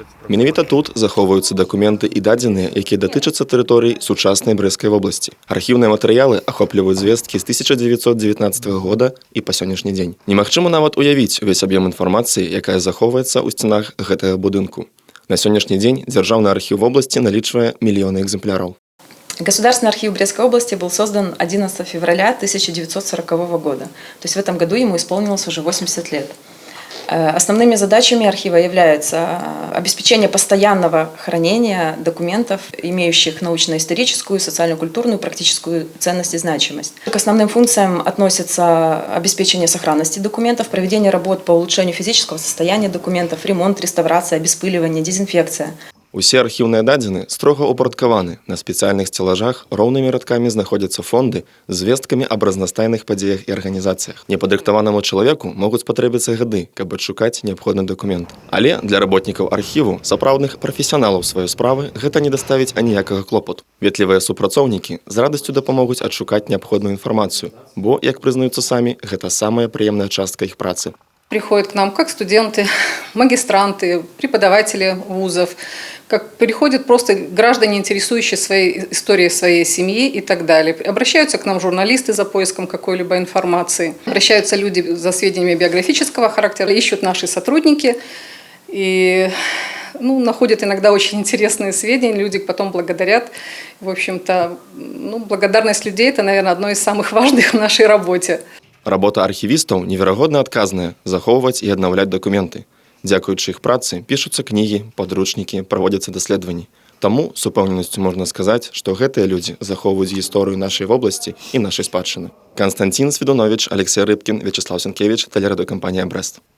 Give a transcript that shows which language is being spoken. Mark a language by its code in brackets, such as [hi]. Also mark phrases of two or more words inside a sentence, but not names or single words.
[be] Менавіта тут захоўваюцца дакументы і дадзеныя, якія датычацца тэрыторый сучаснай Брэсцкай вобласці. Архіўныя матэрыялы ахопліваюць звесткі з 1919 года і па сённяшні дзень. Немагчыма нават уявіць увесь аб'ём інфармацыі, якая захоўваецца ў сценах гэтага будынку. На сённяшні дзень Дзяржаўны архіў вобласці налічвае мільёны экземпляраў. [ru] Государственный архив Брестской области был создан 11 февраля 1940 года. То есть в этом году ему исполнилось уже 80 лет. Основными задачами архива являются обеспечение постоянного хранения документов, имеющих научно-историческую, социально-культурную, практическую ценность и значимость. К основным функциям относятся обеспечение сохранности документов, проведение работ по улучшению физического состояния документов, ремонт, реставрация, обеспыливание, дезинфекция. [be] Усе архіўныя дадзены строга ўпарадкаваны. На спецыяльных сцеллажах роўнымі радкамі знаходзяцца фонды з звесткамі аб разнастайных падзеях і арганізацыях. Непадрыхтаванаму чалавеку могуць спатрэбіцца гады, каб адшукаць неабходны дакумент. Але для работнікаў архіву, сапраўдных прафесіяналаў сваёй справы, гэта не даставіць аніякага клопату. Ветлівыя супрацоўнікі з радасцю дапамогуць адшукаць неабходную інфармацыю, бо, як прызнаюцца самі, гэта самая прыемная частка іх працы. [ru] Приходят к нам как студенты, магистранты, преподаватели вузов, как приходят просто граждане, интересующие своей историей своей семьи и так далее. Обращаются к нам журналисты за поиском какой-либо информации, обращаются люди за сведениями биографического характера, ищут наши сотрудники и находят иногда очень интересные сведения, люди потом благодарят. В общем-то, благодарность людей – это, наверное, одно из самых важных в нашей работе. [be] Работа архівістаў неверагодна адказная – захоўваць і аднаўляць дакументы. Дзякуючы іх працы пішуцца кнігі, падручнікі, праводзяцца даследаванні. Таму з упэўненасцю можна сказаць, што гэтыя людзі захоўваюць гісторыю нашай вобласці і нашай спадчыны. Константин Свідунович, Алексей Рыбкін, Вячеслав Сенкевич, тэлерадыёкампанія «Брэст».